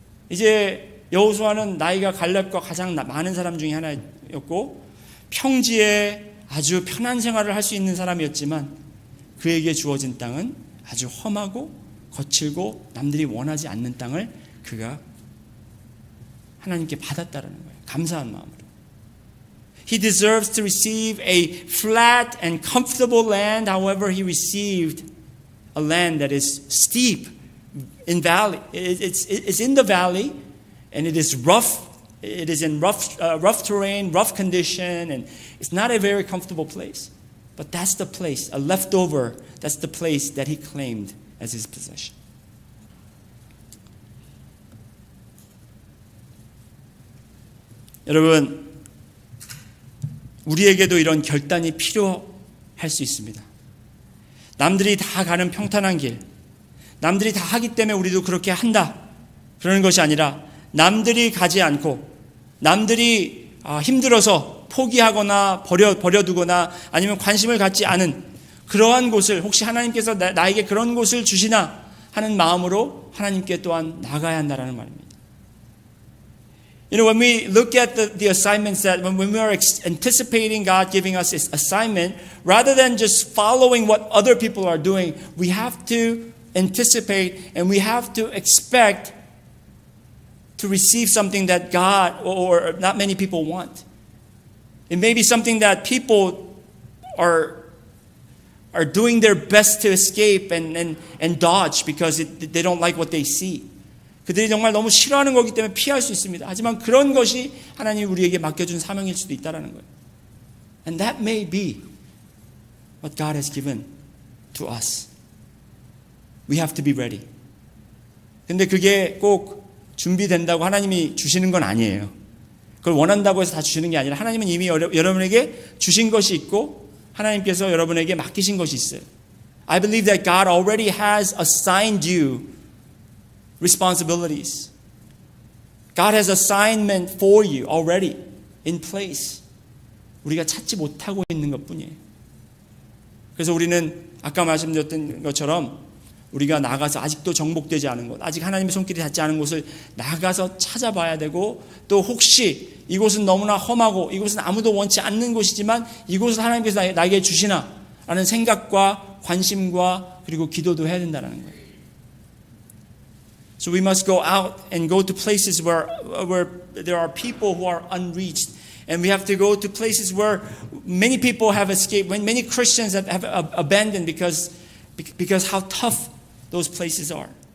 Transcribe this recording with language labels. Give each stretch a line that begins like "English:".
Korean: 이제 여호수아는 나이가 갈렙과 가장 많은 사람 중에 하나였고 평지에 아주 편한 생활을 할 수 있는 사람이었지만 그에게 주어진 땅은 아주 험하고 거칠고 남들이 원하지 않는 땅을 그가 하나님께 받았다라는 거예요. 감사한 마음으로.
English: He deserves to receive a flat and comfortable land. However, he received a land that is steep in valley. It's in the valley, and it is rough. It is in rough terrain, rough condition, and it's not a very comfortable place. But that's the place, a leftover. That's the place that he claimed as his possession.
Korean: 여러분, 우리에게도 이런 결단이 필요할 수 있습니다. 남들이 다 가는 평탄한 길, 남들이 다 하기 때문에 우리도 그렇게 한다, 그러는 것이 아니라 남들이 가지 않고 남들이 힘들어서 포기하거나 버려두거나 아니면 관심을 갖지 않은 그러한 곳을 혹시 하나님께서 나에게 그런 곳을 주시나 하는 마음으로 하나님께 또한 나가야 한다는 말입니다.
English: You know, when we look at the assignments that when we are anticipating God giving us His assignment, rather than just following what other people are doing, we have to anticipate and we have to expect to receive something that God or not many people want. It may be something that people are doing their best to escape and dodge because they don't like what they see.
Korean: 그들이 정말 너무 싫어하는 거기 때문에 피할 수 있습니다. 하지만 그런 것이 하나님이 우리에게 맡겨준 사명일 수도 있다는 거예요.
English: And that may be what God has given to us. We have to be ready.
Korean: 근데 그게 꼭 준비된다고 하나님이 주시는 건 아니에요. 그걸 원한다고 해서 다 주시는 게 아니라 하나님은 이미 여러분에게 주신 것이 있고 하나님께서 여러분에게 맡기신 것이 있어요.
English: I believe that God already has assigned you responsibilities. God has assignment for you already in place.
Korean: 우리가 찾지 못하고 있는 것뿐이에요. 그래서 우리는 아까 말씀드렸던 것처럼 우리가 나가서 아직도 정복되지 않은 곳, 아직 하나님의 손길이 닿지 않은 곳을 나가서 찾아봐야 되고 또 혹시 이곳은 너무나 험하고 이곳은 아무도 원치 않는 곳이지만 이곳을 하나님께서 나에게 주시나 라는 생각과 관심과 그리고 기도도 해야 된다는 거예요.
English: So we must go out and go to places where there are people who are unreached. And we have to go to places where many people have escaped, when many Christians have abandoned because how tough those places are.